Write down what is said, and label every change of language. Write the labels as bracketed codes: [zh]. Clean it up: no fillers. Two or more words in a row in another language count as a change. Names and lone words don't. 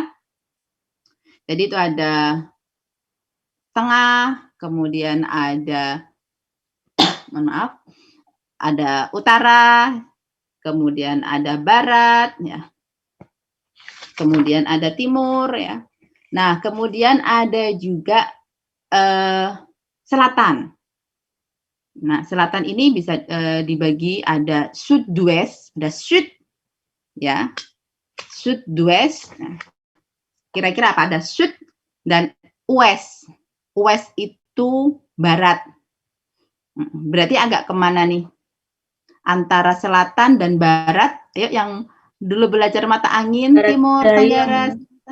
[id] Jadi itu ada tengah, kemudian ada, mohon maaf, ada utara, kemudian ada barat, ya. Kemudian ada timur, ya. Nah, kemudian ada juga selatan. Nah, selatan ini bisa dibagi ada sud-ouest, ada sud, ya, sud-ouest. Nah, kira-kira apa? Ada sud dan west. West itu barat. Berarti agak kemana nih? Antara selatan dan barat. Ayo yang dulu belajar mata angin, barat timur, tenggara, selatan.